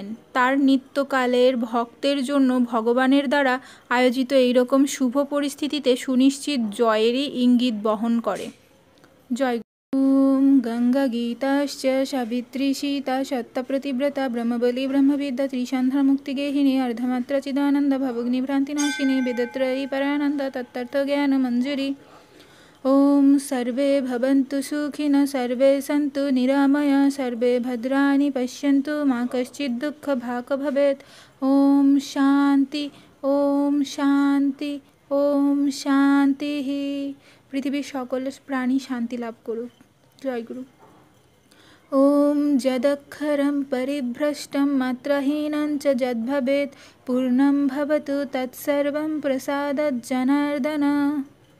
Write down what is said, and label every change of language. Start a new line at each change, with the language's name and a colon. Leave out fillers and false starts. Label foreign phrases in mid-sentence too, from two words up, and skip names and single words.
Bangla: তার নিত্যকালের ভক্তের জন্য ভগবানের দ্বারা আয়োজিত এইরকম শুভ পরিস্থিতিতে সুনিশ্চিত জয়েরই ইঙ্গিত বহন করে।
Sanskrit: জয় ওম গঙ্গা গীতাশ্চ সাবিত্রী সীতা সত্যপ্রতিব্রতা ব্রহ্মবলী ব্রহ্মবিদ্যা ত্রিসন্ধ্যা মুক্তিগেহিনী अर्धमात्रा चिदानंद भवग्नि भ्रांतिनाशिनी वेदत्रयी परानंद तत्तर्थ ज्ञान मंजरी। ओम सर्वे भवन्तु सुखिनः सर्वे सन्तु निरामया सर्वे भद्राणि पश्यन्तु मा कश्चित् दुःखभाग् भवेत्। ओम शांति ओम शांति ओम शांति।
Bangla: পৃথিবীর সকল প্রাণী শান্তি লাভ করুক। জয় গুরু।
Sanskrit: ওম যদক্ষরম পরিভ্রষ্টম মাত্রহীনং চ যদ্ভবেৎ পূর্ণং ভবতু তৎসর্বং প্রসাদাৎ জনার্দন।